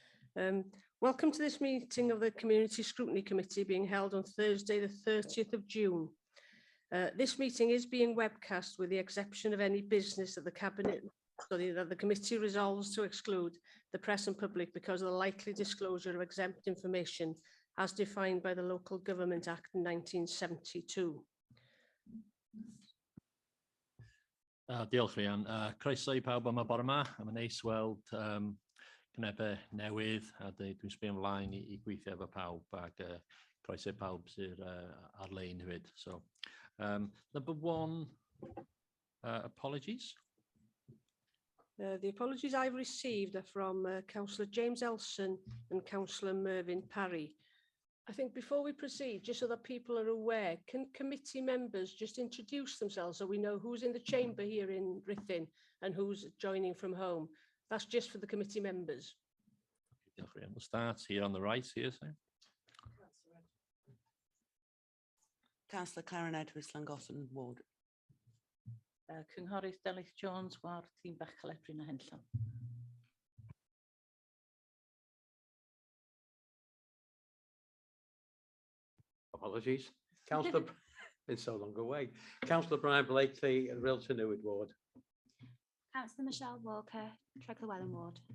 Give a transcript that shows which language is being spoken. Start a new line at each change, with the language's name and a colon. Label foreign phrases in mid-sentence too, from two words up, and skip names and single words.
English: Welcome to this meeting of the Community Scrutiny Committee being held on Thursday the 30th of June. This meeting is being webcast with the exception of any business that the committee resolves to exclude the press and public because of the likely disclosure of exempt information as defined by the Local Government Act 1972.
Welsh: Diolch Rhian. Croeso I pawb yma bore yma. Mae'n neis weld cynebau newydd a dwi'n sbio ymlaen I gweithio efo pawb ac croeso I pawb sydd ar-lein hefyd.
English: So, number one, apologies. The apologies I've received are from Councillor James Elson and Councillor Mervyn Parry. I think before we proceed, just so that people are aware, can committee members just introduce themselves so we know who's in the chamber here in Ruthin and who's joining from home? That's just for the committee members. We'll start here on the right here. So. Councillor Karen Edwards, Llangollen Ward.
Welsh: Cynghorydd Delyth Jones, Ward Tîm Bechel Ebrin a Henllan.
English: Apologies. Councillor, been so long away. Councillor Brian Blakely, CYTUNWYD Ward. Councillor Michelle Walker, Treglwell Ward.